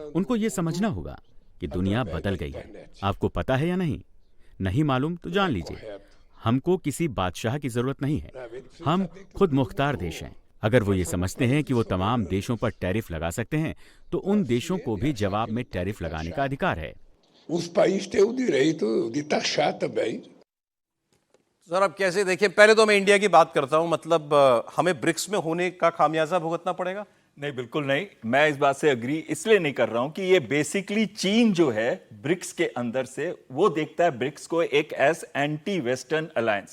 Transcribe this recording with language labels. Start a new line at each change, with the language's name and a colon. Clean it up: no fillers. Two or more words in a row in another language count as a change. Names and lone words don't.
Hindi: उनको ये समझना होगा कि दुनिया बदल गई है। आपको पता है या नहीं? नहीं मालूम तो जान लीजिए। हमको किसी बादशाह की जरूरत नहीं है। हम खुद मुख्तार देश हैं। अगर वो ये समझते हैं कि वो तमाम देशों पर टैरिफ लगा सकते हैं, तो उन देशों को भी जवाब में टैरिफ लगाने का अधिकार है।
Portuguese: Os países têm o direito de taxar também.
Hindi: सर अब कैसे देखें, पहले तो मैं इंडिया की बात करता हूं, मतलब हमें ब्रिक्स में होने का खामियाजा भुगतना पड़ेगा? नहीं, बिल्कुल नहीं। मैं इस बात से अग्री इसलिए नहीं कर रहा हूं कि ये बेसिकली चीन जो है ब्रिक्स के अंदर से वो देखता है ब्रिक्स को एक
English: as anti western alliance.